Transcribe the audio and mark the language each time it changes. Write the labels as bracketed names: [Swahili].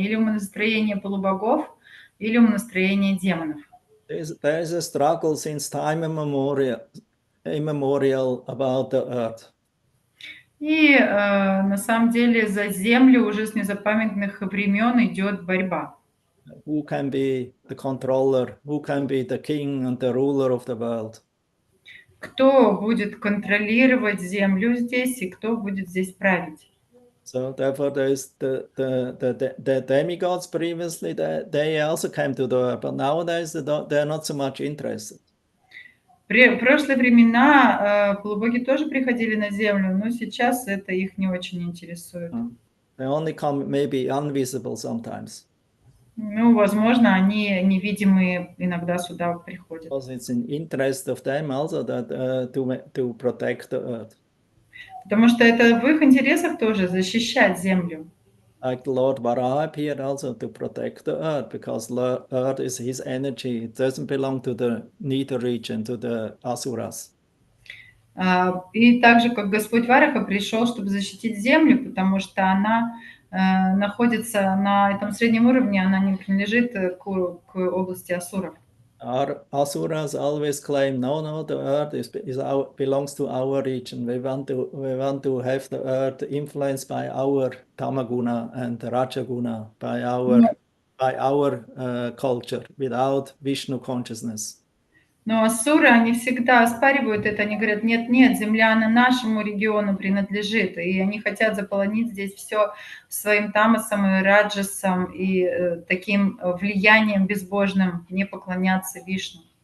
[Russian] Или умонастроение полубогов, или умонастроение демонов. [English] There is a struggle since time immemorial about the earth. [Russian] И на самом деле за землю уже с незапамятных времен идет борьба. [English] Who can be the controller? Who can be the king and the ruler of the world? [Russian] Кто будет контролировать землю здесь и кто будет здесь править? [English] So therefore, there is the demigods previously. They also came to the earth, but nowadays they're not so much interested. [Russian] В прошлые времена полубоги тоже приходили на землю, но сейчас это их не очень интересует. [English] They only come maybe invisible sometimes. [Russian] Ну, возможно, они невидимые иногда сюда приходят. [English] Because it's in interest of them also that to protect the earth. [Russian] Потому что это в их интересах тоже защищать землю. [English] Like the Lord Varaha appeared also to protect the earth, because the earth is his energy. It doesn't belong to the nether region, to the asuras. [Russian] И также, как Господь Вараха пришел, чтобы защитить землю, потому что она находится на этом среднем уровне, она не принадлежит к области асуров. [English] Our asuras always claim, no, the earth belongs to our region. We want to have the earth influenced by our tamaguna and rajaguna, by our culture, without Vishnu consciousness. [Russian] Но ассуры, они всегда оспаривают это, они говорят, нет, земля, она нашему региону принадлежит, и они хотят заполонить здесь все своим тамасом и раджасом, и таким влиянием безбожным, не поклоняться Вишну.